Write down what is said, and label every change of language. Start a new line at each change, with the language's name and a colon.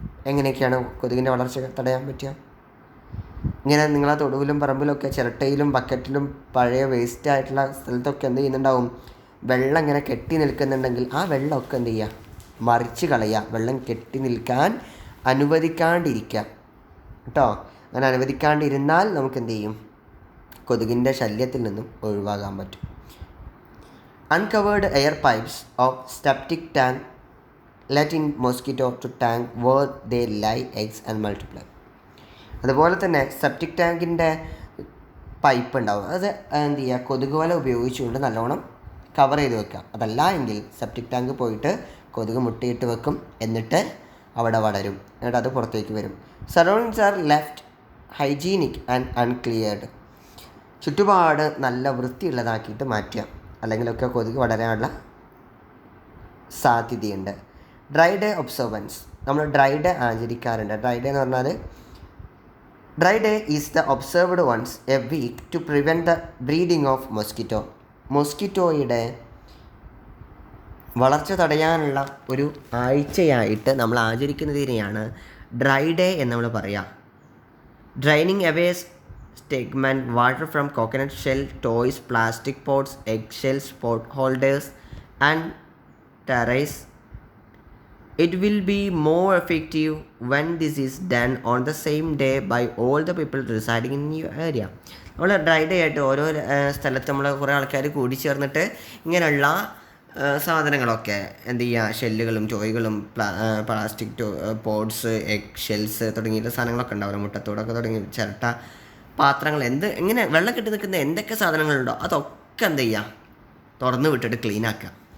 Malayalam: എങ്ങനെയൊക്കെയാണ് കൊതുകിൻ്റെ വളർച്ച തടയാൻ പറ്റുക? ഇങ്ങനെ നിങ്ങളെ തൊടുവിലും പറമ്പിലൊക്കെ ചിരട്ടയിലും ബക്കറ്റിലും പഴയ വേസ്റ്റ് ആയിട്ടുള്ള സ്ഥലത്തൊക്കെ എന്ത് ചെയ്യുന്നുണ്ടാവും? വെള്ളം ഇങ്ങനെ കെട്ടി നിൽക്കുന്നുണ്ടെങ്കിൽ ആ വെള്ളമൊക്കെ എന്ത് ചെയ്യുക? മറിച്ച് കളയുക. വെള്ളം കെട്ടി നിൽക്കാൻ അനുവദിക്കാണ്ടിരിക്കുക കേട്ടോ. അങ്ങനെ അനുവദിക്കാണ്ടിരുന്നാൽ നമുക്ക് എന്ത് ചെയ്യും? കൊതുകിൻ്റെ ശല്യത്തിൽ നിന്നും ഒഴിവാകാൻ പറ്റും.
English: Uncovered air pipes of septic tank let in mosquito to tank where they lay eggs and multiply.
Malayalam: അതുപോലെ തന്നെ സെപ്റ്റിക് ടാങ്കിൻ്റെ പൈപ്പ് ഉണ്ടാവും, അത് എന്ത് ചെയ്യുക? കൊതുക് വല ഉപയോഗിച്ചുകൊണ്ട് നല്ലോണം കവർ ചെയ്ത് വെക്കുക. അതല്ല എങ്കിൽ സെപ്റ്റിക് ടാങ്ക് പോയിട്ട് കൊതുക് മുട്ടയിട്ട് വെക്കും, എന്നിട്ട് അവിടെ വളരും, എന്നിട്ട് അത് പുറത്തേക്ക് വരും.
English: Surroundings are left hygienic and uncleared.
Malayalam: ചുറ്റുപാട് നല്ല വൃത്തിയുള്ളതാക്കിയിട്ട് മാറ്റുക, അല്ലെങ്കിലൊക്കെ കൊതുക് വളരാനുള്ള സാധ്യതയുണ്ട്. ഡ്രൈ ഡേ ഒബ്സർവൻസ്, നമ്മൾ ഡ്രൈ ഡേ ആചരിക്കാറുണ്ട്. ഡ്രൈ ഡേ എന്ന് പറഞ്ഞാൽ
English: Dry day is the observed once a week to prevent the breeding of mosquito.
Malayalam: മൊസ്കിറ്റോയുടെ വളർച്ച തടയാനുള്ള ഒരു ആഴ്ചയായിട്ട് നമ്മൾ ആചരിക്കുന്നതിനെയാണ് ഡ്രൈ ഡേ എന്ന് നമ്മൾ പറയുക.
English: Draining away stagnant water from coconut shell, toys, plastic pots, egg shells, pot holders and terrace. It will be more effective when this is done on the same day by all the people residing in your area.
Malayalam: നമ്മൾ dry day ആയിട്ട് ഓരോ സ്ഥലത്ത് നമ്മൾ കുറേ ആൾക്കാർ കൂടി ചേർന്നിട്ട് ഇങ്ങനെയുള്ള സാധനങ്ങളൊക്കെ എന്ത് ചെയ്യുക, ഷെല്ലുകളും ടോയ്കളും പ്ലാസ്റ്റിക് പോട്ട്സ്, എഗ് ഷെൽസ് തുടങ്ങിയിട്ടുള്ള സാധനങ്ങളൊക്കെ ഉണ്ടാവില്ല, മുട്ടത്തോടൊക്കെ തുടങ്ങി ചിരട്ട, പാത്രങ്ങൾ, എങ്ങനെ വെള്ളം കെട്ടി നിൽക്കുന്ന എന്തൊക്കെ സാധനങ്ങളുണ്ടോ അതൊക്കെ എന്ത് ചെയ്യുക, തുറന്ന് വിട്ടിട്ട് ക്ലീനാക്കുക.